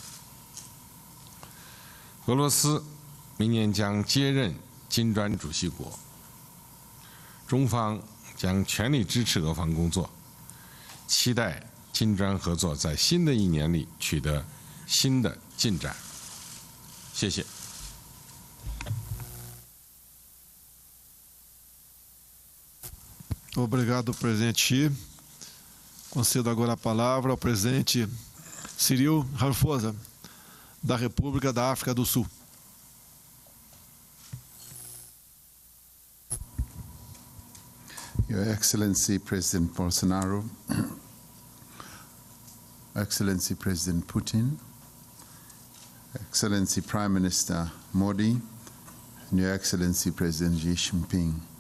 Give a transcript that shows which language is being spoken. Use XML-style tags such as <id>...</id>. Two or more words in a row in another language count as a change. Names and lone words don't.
<zh>俄罗斯明年将接任金砖主席国，中方将全力支持俄方工作，期待金砖合作在新的一年里取得新的进展。谢谢。</zh> <pt>Obrigado, presidente Xi. Concedo agora a palavra ao presidente Cyril Ramaphosa, da República da África do Sul.</pt> <en>Your Excellency President Bolsonaro, Excellency President Putin, Excellency Prime Minister Modi, and Your Excellency President Xi Jinping.</en>